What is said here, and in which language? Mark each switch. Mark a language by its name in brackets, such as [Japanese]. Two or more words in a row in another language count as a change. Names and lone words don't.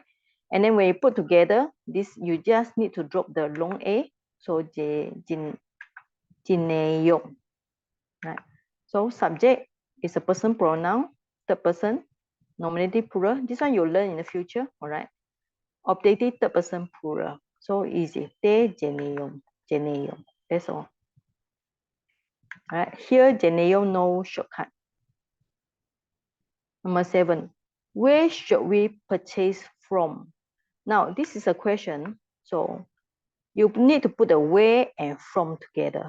[English] And then when you put together, this, you just need to drop the long a, so jineyum, right? So subject is a person pronoun, third person, nominative plural. This one you'll learn in the future, all right? Optative third person plural. So easy. Te geneyum, geneyum. That's all. All right. Here, geneyum, no shortcut. Number 7. Where should we purchase from? Now, this is a question. So you need to put the where and from together.